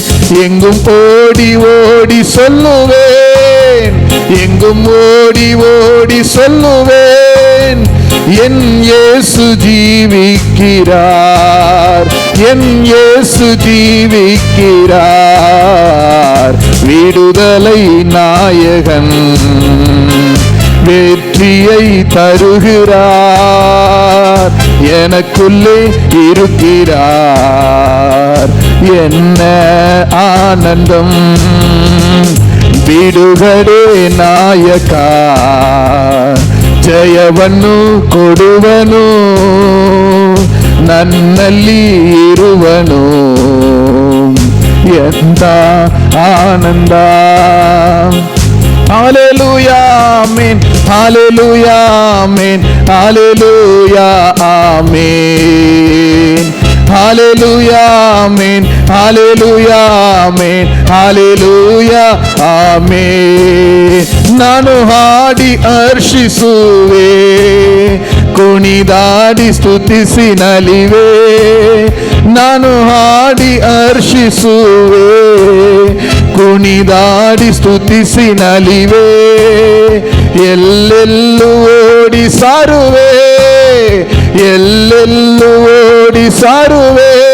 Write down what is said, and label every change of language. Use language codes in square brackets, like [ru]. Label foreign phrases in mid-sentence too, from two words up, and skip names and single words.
[ta] எங்கும் ஓடி ஓடி சொல்லுவேன், எங்கும் ஓடி ஓடி சொல்லுவேன், என் இயேசு ஜீவிக்கிறார், என் இயேசு ஜீவிக்கிறார். விடுதலை நாயகன் வெற்றியை தருகிறார், எனக்குள்ளே இருக்கிறார், என்ன ஆனந்தம். [kn] ಬಿಡುಗಡೆ ನಾಯಕ ಜಯವನ್ನು ಕೊಡುವನು, ನನ್ನಲ್ಲಿ ಇರುವನು, ಎಂತ ಆನಂದ. [ta] ஹல்லேலூயா ஆமென், ஹல்லேலூயா ஆமென், ஹல்லேலூயா ஆமென், ஹல்லேலூயா ஆமென், ஹல்லேலூயா ஆமென், ஹல்லேலூயா ஆமென். [kn] ನಾನು ಹಾಡಿ ಹರ್ಷಿಸುವೆ, ಕುಣಿದಾಡಿ ಸ್ತುತಿಸಿ ನಲಿವೆ. ನಾನು ಹಾಡಿ ಹರ್ಷಿಸುವೆ, ಕುಣಿದಾಡಿ ಸ್ತುತಿಸಿ ನಲಿವೆ. ಎಲ್ಲೆಲ್ಲೂ ಓಡಿ ಸಾರುವೆ, ಎಲ್ಲೆಲ್ಲೂ ಓಡಿ ಸಾರುವೆ.